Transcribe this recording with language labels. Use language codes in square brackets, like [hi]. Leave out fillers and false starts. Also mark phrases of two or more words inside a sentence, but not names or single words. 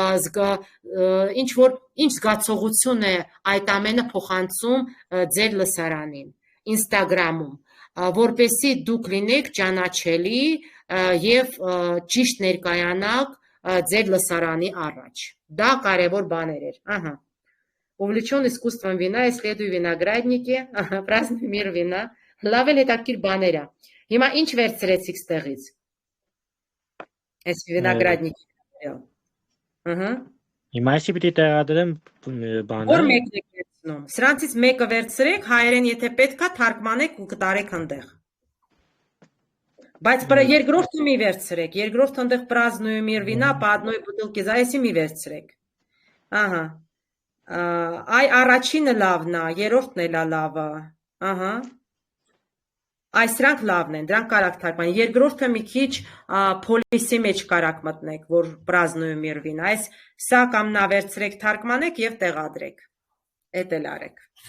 [hy] ինչ զգացողություն է այդ ամենը փոխանցում ձեր լսարանին Instagram-ում, որպեսզի դուք լինեք ճանաչելի եւ ճիշտ ներկայանաք ձեր լսարանի առաջ։ Դա կարևոր բաներ էր։ Ահա. [ru] Увлечен искусством вина, исследую виноградники, праздную мир вина։ [hy] Լավ էլ հետաքրքիր բաներ է։ Հիմա ինչ վերցրեցիք ստեղից։ Այս վինոգրադնիկները։ Ահա։ Հիմա էսի պիտի տեղադրեմ բանը։ Որ մեկն եք վերցնում։ Սրանցից մեկը վերցրեք, հայերեն եթե պետքա թարգմանեք ու կտարեք այնտեղ։ Բայց երկրորդը մի վերցրեք, երկրորդը այնտեղ [ru] праздную мир вина, по одной бутылке за [hy] էսի մի վերցրեք։ Ահա։ Այ առաջինը լավն է, երրորդն էլ է լավը։ Ահա։ Այս դրանք լավն են, դրանք կարակ թարգմանել։ Երկրորդը մի քիչ policy մեջ կարակ մտնեք, որ պրազնոյում երվին։ Այս սա կամ նա վերցրեք, թարգմանեք եւ տեղադրեք։ Էդ էլ արեք։